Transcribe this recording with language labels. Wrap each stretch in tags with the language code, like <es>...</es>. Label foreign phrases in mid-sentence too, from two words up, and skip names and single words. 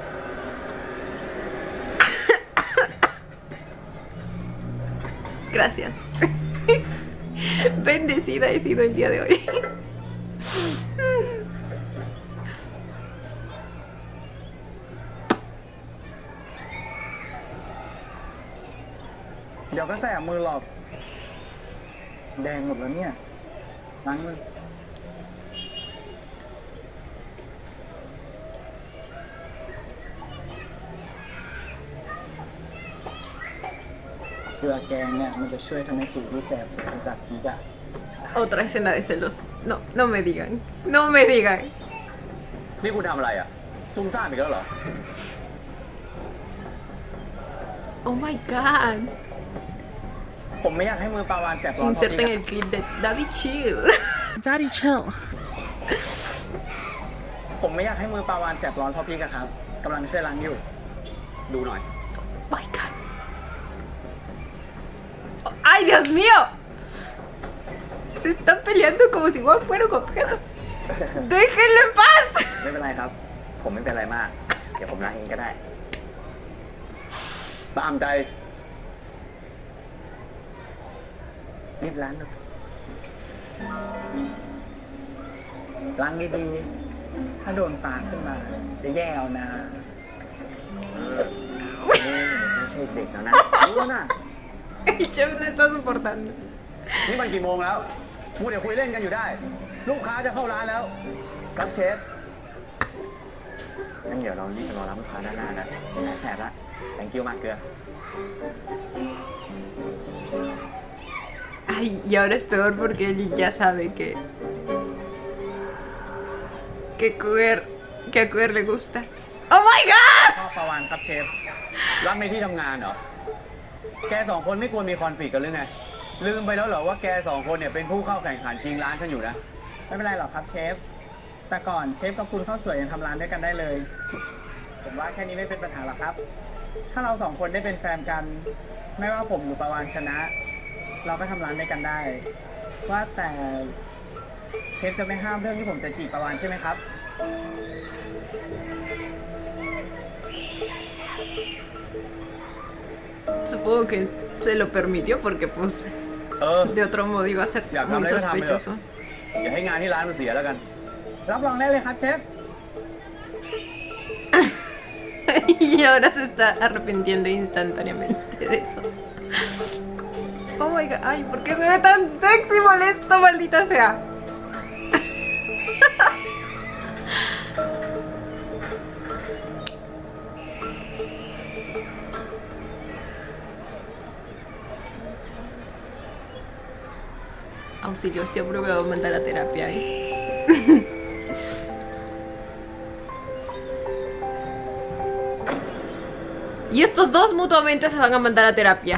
<es>Gracias. Bendecida he sido el día de hoy.</es> <th>เดี๋ยวก็แสบมือหรอก แดงหมดแล้วเนี่ยล้างมือเกลือแกงเนี่ยมันจะช่วยทำให้ผิวที่แสบจากพีกอะ</th> <es>Otra escena de celos. No, no me digan. No me digan.</es> <th>นี่คุณทำอะไรอ่ะ ซุ่มซ่ามอีกแล้วเหรอ</th> <en>Oh my god.</en> <th>ผมไม่อยากให้มือปลาวานแสบร้อนเพราะ</th> <es>Inserten</es> <th>พีก</th> <es>el clip de Daddy Chill. Daddy chill</es> <th>ผมไม่อยากให้มือปลาวานแสบร้อนเพราะพีกอะครับกำลังช่วยล้างอยู่ ดูหน่อย</th> <en>My god.</en> <es>¡Ay, Dios mío! Se están peleando como si igual fuera un objeto. ¡Déjenlo en paz!</es> <th>ไม่เป็นไรครับ ผมไม่เป็นไรมาก เดี๋ยวผมล้างเองก็ได้ ตามใจ รีบล้างนะล้างดี ถ้าโดนปากขึ้นมาจะแย่เอานะ ๆไม่ใช่เด็กแล้วนะรู้แล้วนะ</th> <es>El chef no está soportando.</es> <th>นี่มันกี่โมงแล้วพูดเดี๋ยวคุยเล่นกันอยู่ได้ ลูกค้าจะเข้าร้านแล้ว ครับเชฟ งั้นเดี๋ยวเรารีบไปรอรับลูกค้าด้านหน้านะแผลละ</th> <en>thank you</en> <th>มากเกลือ</th> <es>Ay, y ahora es peor porque él ya sabe que a Cuer le gusta.</es> <en>¡Oh my god!</en> <th>พ่อประวันครับเชฟ รักในที่ทำงานเหรอ แกสองคนไม่ควรมีคอนฟ lict กันหรือไง ลืมไปแล้วเหรอว่าแกสองคนเนี่ยเป็นผู้เข้าแข่งขันชิงร้านฉันอยู่นะ ไม่เป็นไรหรอกครับเชฟ แต่ก่อนเชฟกับคุณข้าวสวยยังทำร้านด้วยกันได้เลย ผมว่าแค่นี้ไม่เป็นปัญหาหรอกครับ ถ้าเราสองคนได้เป็นแฟนกัน ไม่ว่าผมหรือประวานชนะ เราก็ทำร้านด้วยกันได้ ว่าแต่เชฟจะไม่ห้ามเรื่องที่ผมจะจีบประวานใช่ไหมครับ</th> <es>Supongo que se lo permitió porque pues</es> <th>เออ</th> <es>de otro modo iba a ser Ya, muy háblale, déjame, sospechoso.</es> <th>อย่าให้งานที่ร้านมันเสียแล้วกัน รับรองได้เลยครับเชฟ</th> <es>Y ahora se está arrepintiendo instantáneamente de eso.</es> <en>Oh my god,</en> <es>ay, ¿por qué se ve tan sexy molesto, maldita sea? Auxilio, estoy aprobado a mandar a terapia, Y estos dos mutuamente se van a mandar a terapia.</es>